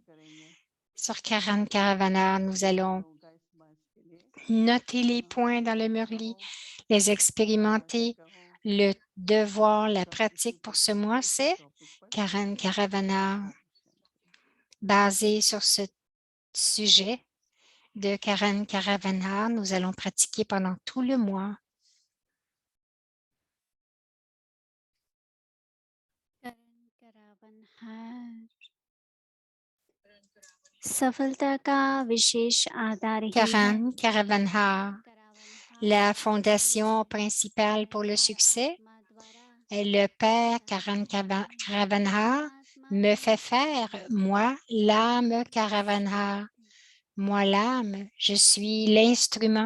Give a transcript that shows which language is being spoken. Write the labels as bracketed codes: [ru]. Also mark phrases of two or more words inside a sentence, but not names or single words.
[fr] Sur Karan Karavana, nous allons noter les points dans le Murli, les expérimenter. Le devoir, la pratique pour ce mois, c'est Karan Karavana. Basé sur ce sujet de Karan Karavana, nous allons pratiquer pendant tout le mois. [hi] सफलता का विशेष आधार ही है [fr] Karan Karavana, la fondation principale pour le succès est le Père Karan Karavana me fait faire, moi, l'âme Karavanhar. Moi, l'âme, je suis l'instrument.